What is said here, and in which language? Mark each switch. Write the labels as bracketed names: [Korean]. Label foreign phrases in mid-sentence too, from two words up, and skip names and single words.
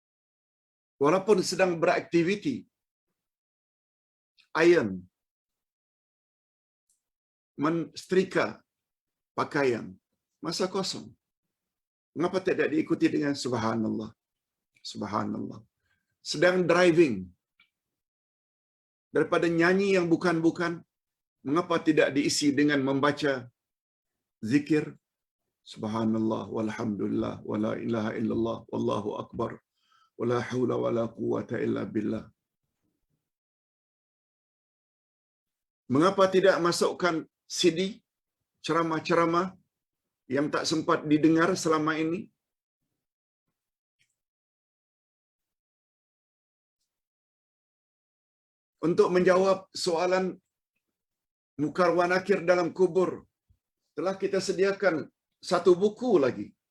[Malay] Walaupun sedang beraktiviti, iron, menstrika pakaian, masa kosong. Mengapa tidak diikuti dengan subhanallah? Subhanallah. Sedang driving, daripada nyanyi yang bukan-bukan, mengapa tidak diisi dengan membaca zikir [Arabic] سبحان الله والحمد لله ولا إله إلا الله والله أكبر ولا حول ولا قوة إلا بالله. [Malay] Mengapa tidak masukkan CD ceramah-ceramah yang tak sempat didengar selama ini? Untuk menjawab soalan mungkar wa nakir dalam kubur, telah kita sediakan satu buku lagi.